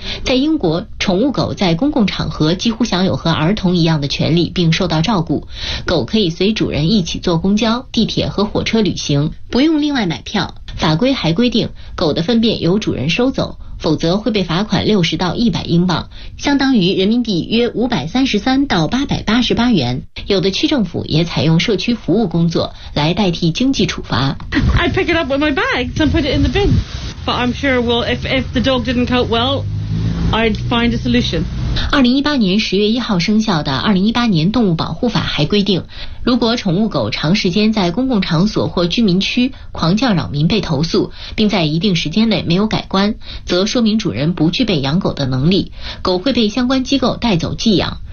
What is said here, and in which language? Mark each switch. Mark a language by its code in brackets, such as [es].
[zh] 在英国，宠物狗在公共场合几乎享有和儿童一样的权利并受到照顾，狗可以随主人一起坐公交、地铁和火车旅行，不用另外买票。法规还规定，狗的粪便由主人收走，否则会被罚款60到100英镑，相当于人民币约533到888元。有的区政府也采用社区服务工作来代替经济处罚。 [en] I pick it up with my bag and put it in the bin, but I'm sure, well, if the dog didn't cope well, I'd find a solution. [zh] 2018年10月1号生效的2018年动物保护法还规定，如果宠物狗长时间在公共场所或居民区狂叫扰民被投诉，并在一定时间内没有改观，则说明主人不具备养狗的能力，狗会被相关机构带走寄养。